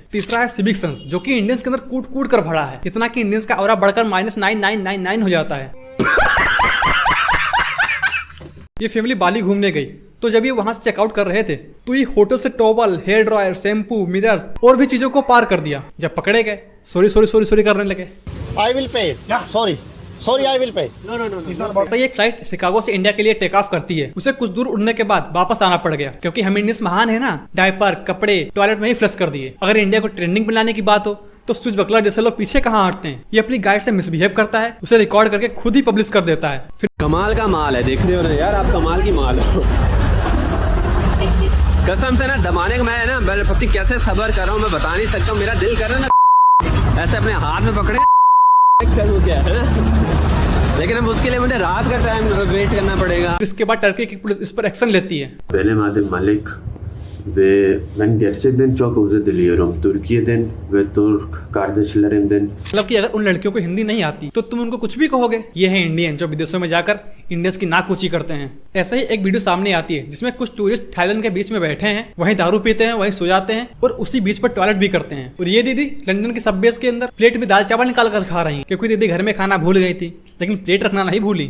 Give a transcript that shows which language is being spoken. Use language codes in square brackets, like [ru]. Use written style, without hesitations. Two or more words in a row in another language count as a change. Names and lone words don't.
[hi] तीसरा है [en] civic sense, [hi] जो कि इंडियंस के अंदर कूट कूट कर भरा है, इतना कि इंडियंस का ऑरा बढ़कर -9999 हो जाता है। ये फैमिली बाली घूमने गई, तो जब ये वहां से चेकआउट कर रहे थे तो ये होटल से टॉवल, [en] hair dryer, [hi] शैम्पू, मिरर और भी चीजों को पार कर दिया। जब पकड़े गए, सॉरी करने लगे। [en] I will pay. Sorry, I will pay. No. [hi] सही, एक फ्लाइट शिकागो से इंडिया के लिए [en] take off [hi] करती है। उसे कुछ दूर उड़ने के बाद वापस आना पड़ गया, क्योंकि हम इंडियंस महान है ना, डायपर, कपड़े टॉयलेट में ही फ्लश कर दिए। अगर इंडिया को ट्रेंडिंग में लाने की बात हो तो स्विच बकलर जैसे लोग पीछे कहाँ हटते हैं। ये अपनी गाइड से मिसबिहेव करता है, उसे रिकॉर्ड करके खुद ही पब्लिश कर देता है। फिर कमाल का माल है, देख रहे हो ना यार, आप कमाल की माल हो। कसम से ना दबाने का मैं ना पति कैसे सबर कर रहा हूँ मैं बता नहीं सकता हूँ। मेरा दिल कर रहा है ना ऐसे अपने हाथ में पकड़े करूँ क्या है, लेकिन अब उसके लिए मुझे रात का टाइम वेट करना पड़ेगा। इसके बाद टर्की की पुलिस इस पर एक्शन लेती है। [tr] Benim adım Malik ve ben gerçekten çok özür diliyorum. Türkiye'den ve Türk kardeşlerimden. [hi] मतलब कि अगर उन लड़कियों को हिंदी नहीं आती तो तुम उनको कुछ भी कहोगे। ये है इंडियन जो विदेशों में जाकर इंडियंस की नाक ऊंची करते हैं। ऐसे ही एक वीडियो सामने आती है जिसमें कुछ टूरिस्ट थाईलैंड के बीच में बैठे हैं, वहीं दारू पीते हैं, वहीं सो जाते हैं और उसी बीच पर टॉयलेट भी करते हैं। और ये दीदी लंदन की सबवेज के अंदर प्लेट में दाल चावल निकाल कर खा रही है, क्योंकि दीदी घर में खाना भूल गई थी लेकिन प्लेट रखना नहीं भूली।